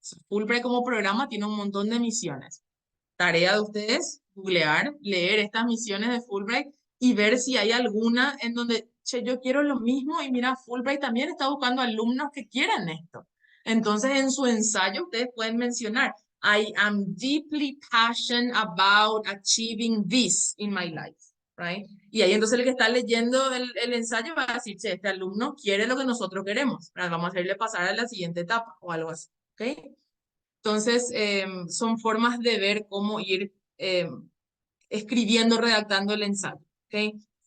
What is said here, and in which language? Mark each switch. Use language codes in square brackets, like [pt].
[es] Fulbright como programa tiene un montón de misiones. Tarea de ustedes, googlear, leer estas misiones de Fulbright y ver si hay alguna en donde, che, yo quiero lo mismo y mira, Fulbright también está buscando alumnos que quieran esto. Entonces, en su ensayo ustedes pueden mencionar, [en] I am deeply passionate about achieving this in my life, right? [es] Y ahí entonces el que está leyendo el ensayo va a decir, che, este alumno quiere lo que nosotros queremos, ¿verdad? Vamos a hacerle pasar a la siguiente etapa o algo así, ¿ok? Entonces, son formas de ver cómo ir escribiendo, redactando el ensayo, ¿ok?